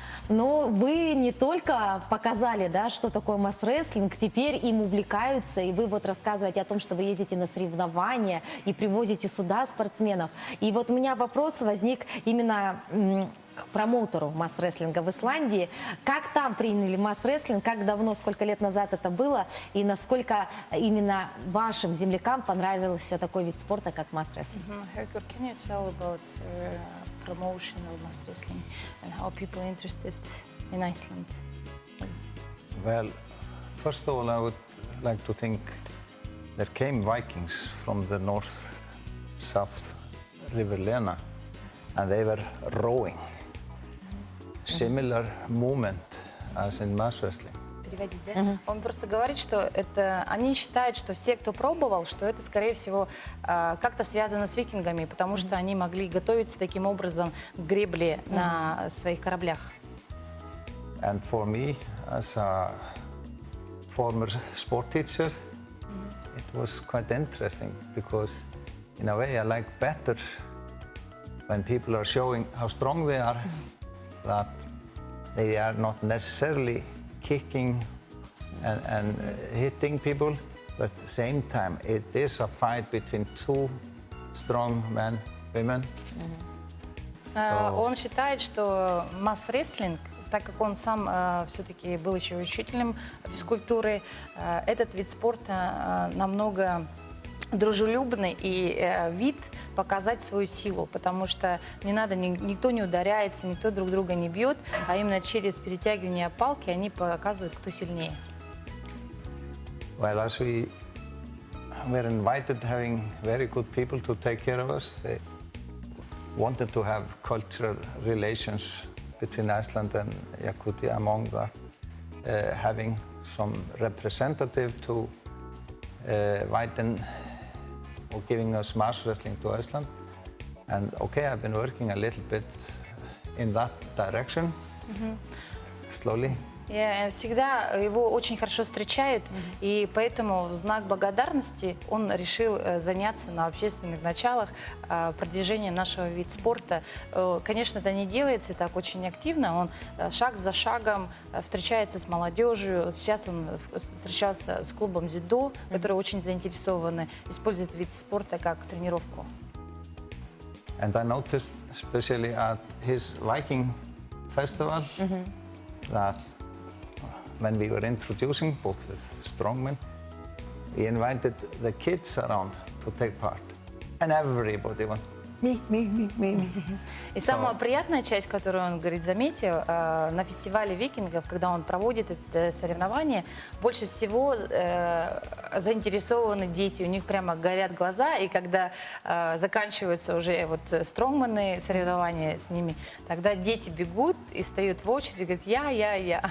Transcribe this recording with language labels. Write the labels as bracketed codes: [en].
[ru] Но вы не только показали, да, что такое масс-рестлинг, теперь им увлекаются, и вы вот рассказываете о том, что вы ездите на соревнования и привозите сюда спортсменов. И вот у меня вопрос возник именно к промоутеру масс-рестлинга в Исландии. Как там приняли масс-рестлинг, как давно, сколько лет назад это было, и насколько именно вашим землякам понравился такой вид спорта, как масс-рестлинг? [en] Herkur, can you tell about promotion of mass wrestling and how people interested in Iceland? Well, first of all, I would like to think there came Vikings from the north-south river Lena, and they were rowing. Similar movement as in mass wrestling. [ru] Переводить, да? Он просто говорит, что это, они считают, что все, кто пробовал, что это, скорее всего, как-то связано с викингами, потому что они могли готовиться таким образом к гребле на своих кораблях. [en] And for me, as a former sport teacher, it was quite interesting because, in a way, I like better when people are showing how strong they are, that they are not necessarily kicking and hitting people, but at the same time, it is a fight between two strong men, women. [ru] Он считает, что масс-рестлинг так как он сам все-таки был еще учителем физкультуры, этот вид спорта намного дружелюбный и вид показать свою силу, потому что не надо, никто не ударяется, никто друг друга не бьет, а именно через перетягивание палки они показывают, кто сильнее. [en] Well, as we were invited, having very good people to take care of us, they wanted to have cultural relations between Iceland and Yakutia. Among that, having some representative to widen or giving us mass wrestling to Iceland. And okay, I've been working a little bit in that direction, slowly. [ru] Всегда его очень хорошо встречают, и поэтому в знак благодарности он решил заняться на общественных началах продвижением нашего вида спорта. Конечно, это не делается так очень активно, он шаг за шагом встречается с молодежью. Сейчас он встречался с клубом дзюдо, которые очень заинтересованы, используют вид спорта как тренировку. [en] And I noticed, especially at his Viking festival, that when we were introducing, both with strongmen, we invited the kids around to take part. And everybody went, me. [ru] И самая приятная часть, которую он, говорит, заметил, на фестивале викингов, когда он проводит это соревнование, больше всего заинтересованы дети, у них прямо горят глаза, и когда заканчиваются уже вот стронгмены, соревнования с ними, тогда дети бегут и встают в очередь и говорят, я.